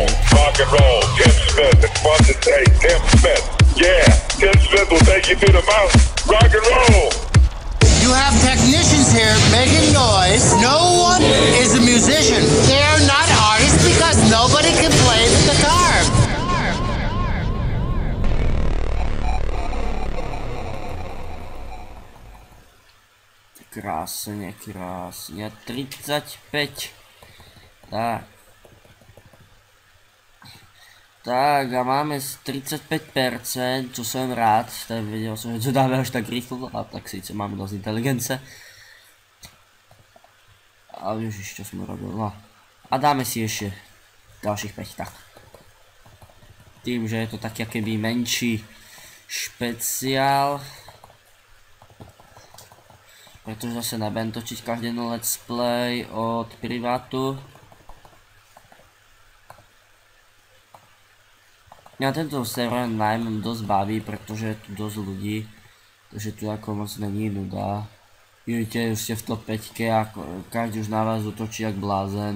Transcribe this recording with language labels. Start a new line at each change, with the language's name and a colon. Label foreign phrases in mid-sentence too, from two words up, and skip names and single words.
English: Rock and roll. Tim Smith. It's fun to say Tim Smith. Yeah, Tim Smith will take you to the mountain. Rock and roll. You have technicians here making noise. No one is a musician. They're not artists because nobody can play the guitar.
Slovak: Krásne, krásne. 35. Tak. Tak a máme 35%, čo som rád. Tak vedel som, že to dáme až tak rýchlo, a tak síce máme dosť inteligence. Ale ježiš, čo som robil, no. A dáme si ešte ďalších 5, tak. Tým, že je to taký akoby menší špeciál. Pretože zase nebudem točiť každý
English: let's play
Slovak: od privátu. Mňa tento server najmä dosť baví, pretože je tu dosť ľudí. Takže tu ako moc není nuda. Vidíte, už ste v top 5 a každý už na vás utočí jak blázen.